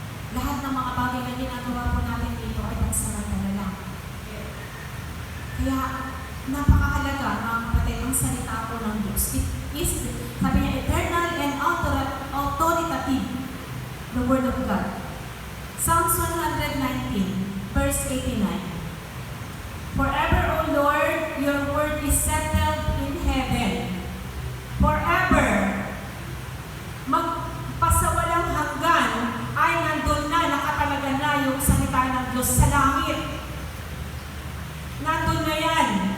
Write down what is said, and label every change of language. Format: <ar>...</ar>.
<tl>Lahat ng mga bagay na ginagawa po natin dito ay pansamantala lang. Kaya napakahalaga, mga kapatid, ang salita po ng Diyos.</tl> <en>It is,</en> <tl>sabi niya,</tl> <en>eternal and authoritative, the Word of God. Psalms 119, verse 89. Forever, O Lord, your word is settled in heaven.</en> <tl>Forever, magpasawalang hanggan ay nandun na, nakatalaga na yung salita ng Diyos sa langit. Nandun na yan.</tl>